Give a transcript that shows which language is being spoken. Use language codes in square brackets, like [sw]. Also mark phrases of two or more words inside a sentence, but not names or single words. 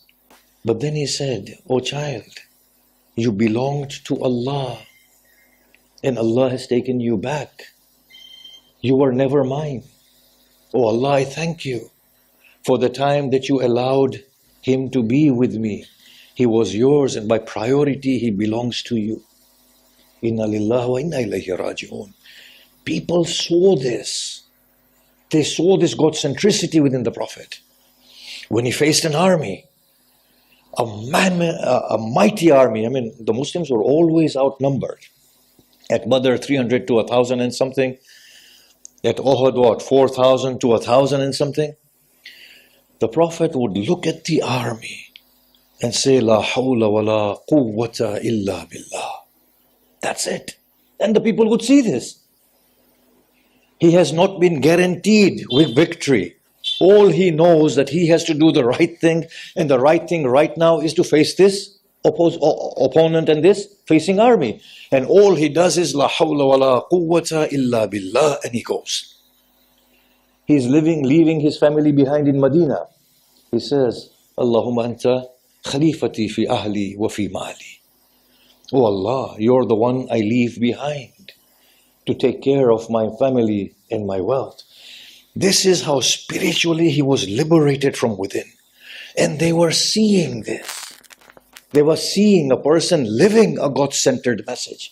[en] But then he said, "O child, you belonged to Allah, and Allah has taken you back. You were never mine. Oh Allah, I thank you for the time that you allowed him to be with me. He was yours, and by priority, he belongs to you. [ar] Inna lillahi wa inna ilayhi raji'un." [en] People saw this. They saw this God centricity within the Prophet. When he faced an army, a mighty army, I mean, the Muslims were always outnumbered. At Badr, 300 to 1,000 and something. At Uhud, what, 4,000 to 1,000 and something? The Prophet would look at the army and say, [ar] "La hawla wa la quwwata illa billah." [en] That's it. And the people would see this. He has not been guaranteed with victory. All he knows that he has to do the right thing, and the right thing right now is to face this opponent and this facing army. And all he does is [ar] La hawla wa la quwwata illa billah, [en] and he goes. He's leaving his family behind in Medina. He says, [ar] "Allahumma anta khalifati fi ahli wa fi mali." [en] Oh Allah, you're the one I leave behind to take care of my family and my wealth. This is how spiritually he was liberated from within. And they were seeing this. They were seeing a person living a God-centered message.